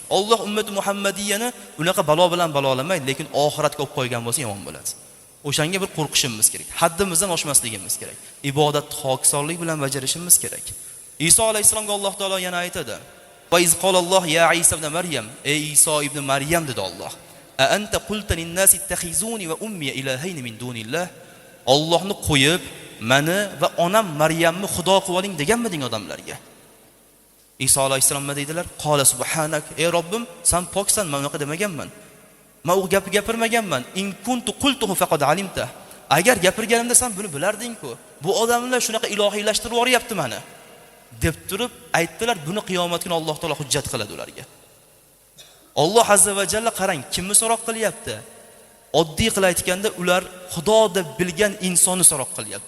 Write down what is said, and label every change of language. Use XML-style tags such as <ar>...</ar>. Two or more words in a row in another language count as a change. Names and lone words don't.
<uz>Alloh ummati Muhammadiyani unaqa balo bilan balolamaydi, lekin oxiratga olib qo'ygan bo'lsa yomon bo'ladi. O'shanga bir qo'rqishimiz kerak. Haddimizdan oshmasligimiz kerak. Ibodat hokisonlik bilan bajarishimiz kerak. Iso alayhisalomga Alloh taolo yana aytadi:</uz> <ar>"وإذ قال الله يا عيسى ابن مريم,</ar> <uz>ey Iso ibn Maryam dedi Alloh.</uz> <ar>أأنت قلت للناس اتخذوني وأمي إلهين من دون الله."</ar> <uz>Allohni qo'yib, meni va onam Maryamni xudo qilib oling deganmiding odamlarga? Iso alayhisalom nima deydilar?</uz> <ar>قال سبحانك,</ar> <uz>ey Robbim, sen poksan, men unaqa demaganman. Men u gapni gapirmaganman.</uz> <ar>إن كنت قلته فقد علمت.</ar> <uz>Agar gapirganimda sen buni bilarding-ku. Bu odamlar shunaqa ilohiylashtirib yoryapti meni deb turib aytdilar. Buni qiyomat kuni Alloh taolo hujjat qiladi ularga. Alloh</uz> <ar>عز وجل</ar> <uz>qarang, kimni so'roq qilyapti? Oddiy qilib aytganda ular Xudo deb bilgan insonni so'roq qilyapti.</uz>